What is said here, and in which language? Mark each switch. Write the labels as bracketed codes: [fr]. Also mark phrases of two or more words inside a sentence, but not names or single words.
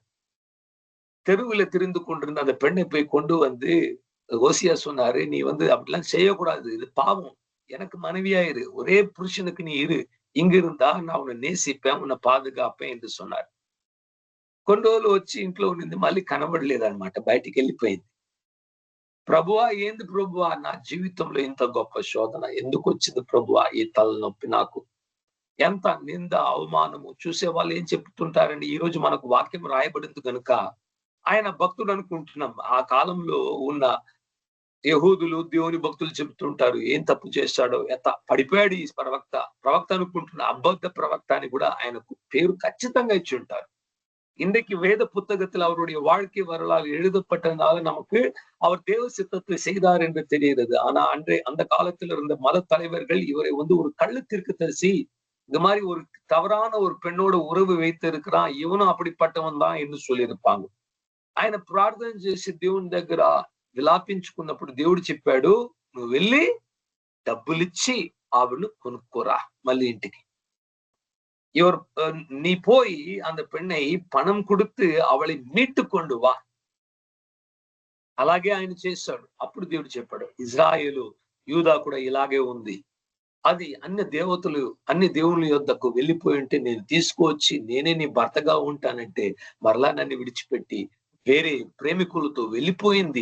[ta] தெருவுல திரிந்து கொண்டிருந்த அந்த பெண்ணை போய் கொண்டு ஓசியா சொன்னாரு, நீ அப்படிலாம் செய்யக்கூடாது, இது பாவம், எனக்கு மனைவியாயிரு, ஒரே புருஷனுக்கு நீ இரு, இங்க இருந்தா நான் உன்னை நேசிப்பேன், உன்னை పాదుగాపేன் என்று சொன்னார். [te] కొన్ని రోజులు వచ్చి ఇంట్లో ఉండింది, మళ్ళీ కనబడలేదన్నమాట, బయటికి వెళ్ళిపోయింది. ప్రభువా, ఏంది ప్రభువా, నా జీవితంలో ఇంత గొప్ప శోధన ఎందుకు వచ్చింది ప్రభువా, ఈ తలనొప్పి నాకు, ఎంత నింద అవమానము. చూసే వాళ్ళు ఏం చెప్తుంటారండి, ఈ రోజు మనకు వాక్యం రాయబడింది కనుక ఆయన భక్తుడు అనుకుంటున్నాం. ఆ కాలంలో ఉన్న యహూదులు, దేవుని భక్తులు చెప్తుంటారు, ఏం తప్పు చేశాడో, పడిపోయాడు ఈ ప్రవక్త అనుకుంటున్న అబద్ధ ప్రవక్త అని కూడా ఆయనకు పేరు ఖచ్చితంగా ఇచ్చి ఉంటారు. [ta] இன்றைக்கு வேத புத்தகத்தில் அவருடைய வாழ்க்கை வரலாறு எழுதப்பட்டதுனால நமக்கு அவர் தேவ சித்தத்தை செய்தார் என்று தெரிகிறது. ஆனா அந்த காலத்தில் இருந்த மத தலைவர்கள் இவரை ஒரு கள்ளு தீர்க்கதரிசி, இந்த மாதிரி ஒரு தவறான ஒரு பெண்ணோட உறவு வைத்து இருக்கிறான், இவனும் அப்படிப்பட்டவன் தான் என்று சொல்லியிருப்பாங்க. [te] ఆయన ప్రార్థన చేసి దేవుని దగ్గర విలాపించుకున్నప్పుడు దేవుడు చెప్పాడు, నువ్వు వెళ్ళి డబ్బులిచ్చి ఆవిడను కొనుక్కోరా మళ్ళీ ఇంటికి. [ta] நீ போய் அந்த பெண்ணை పణం கொடுத்து அவளை மீட்டு கொண்டு వా. [te] అలాగే ఆయన చేశాడు. అప్పుడు దేవుడు చెప్పాడు, ఇజ్రాయేలు, యూదా కూడా ఇలాగే ఉంది, అది అన్ని దేవుని యొద్దకు వెళ్ళిపోయి ఉంటే నేను తీసుకువచ్చి నేనే నీ భర్తగా ఉంటానంటే మరలా నన్ను విడిచిపెట్టి వేరే ప్రేమికులతో వెళ్ళిపోయింది.